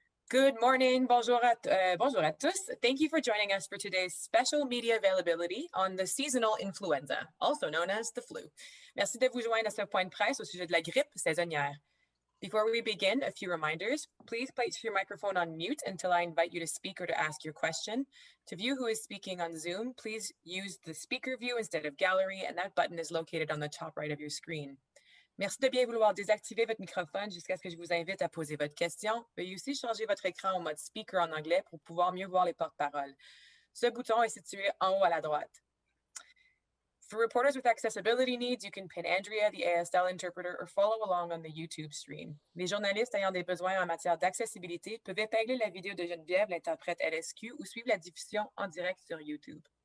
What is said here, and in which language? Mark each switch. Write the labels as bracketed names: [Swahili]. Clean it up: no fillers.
[English] Good morning, [French] bonjour à tous. [English] Thank you for joining us for today's special media availability on the seasonal influenza, also known as the flu. [French] Merci de vous joindre à ce point de presse au sujet de la grippe saisonnière. [English] Before we begin, a few reminders. Please place your microphone on mute until I invite you to speak or to ask your question. To view who is speaking on Zoom, please use the speaker view instead of gallery, and that button is located on the top right of your screen. [French] Merci de bien vouloir désactiver votre microphone jusqu'à ce que je vous invite à poser votre question. Veuillez aussi changer votre écran au mode speaker en anglais pour pouvoir mieux voir les porte-paroles. Ce bouton est situé en haut à la droite. [English] For reporters with accessibility needs, you can pin Andrea, the ASL interpreter, or follow along on the YouTube stream. [French] Les journalistes ayant des besoins en matière d'accessibilité peuvent épingler la vidéo de Geneviève, l'interprète LSQ, ou suivre la diffusion en direct sur YouTube.